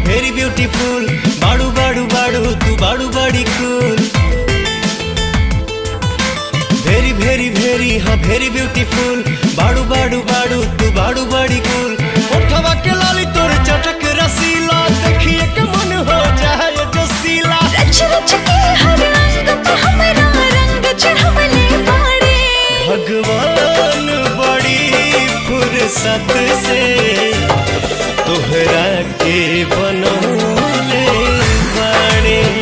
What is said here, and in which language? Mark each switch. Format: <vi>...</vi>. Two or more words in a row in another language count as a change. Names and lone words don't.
<en>very beautiful,</en> <bho>बाड़ू बाड़ू बाड़ू तू बाड़ू बड़ी कूल।</bho> <en>very very very</en> <bho>हाँ</bho> <en>very beautiful,</en> <bho>बाड़ू बाड़ू बाड़ू तू बाड़ू बड़ी कूल। उठवा के लाली तोर चटक रसीला, देखिए के मन हो जाए जो सीला। रच रच के हर अंग पे हमरा रंग चढ़वले बाड़े। भगवान बड़ी फुर्सत से तोहरा के बनौले बाड़े।</bho>